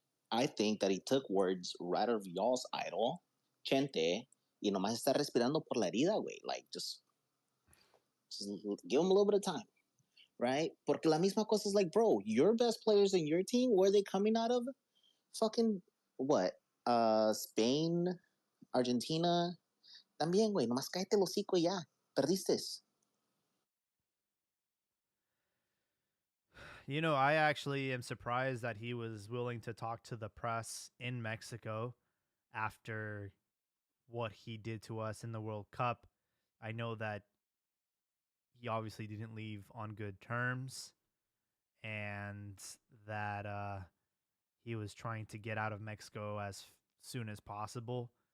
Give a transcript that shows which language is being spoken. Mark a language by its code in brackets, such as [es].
[en] I think that he took words right out of y'all's idol, Chente, [es] y nomás está respirando por la herida, güey. [en] Like, just give him a little bit of time, right? [es] Porque la misma cosa [en] is like, bro, your best players in your team, where are they coming out of? Fucking, what? Spain, Argentina. [es] También, güey, nomás cállate el hocico y ya. Perdiste. [en] You know, I actually am surprised that he was willing to talk to the press in Mexico after what he did to us in the World Cup. I know that he obviously didn't leave on good terms and that he was trying to get out of Mexico as soon as possible.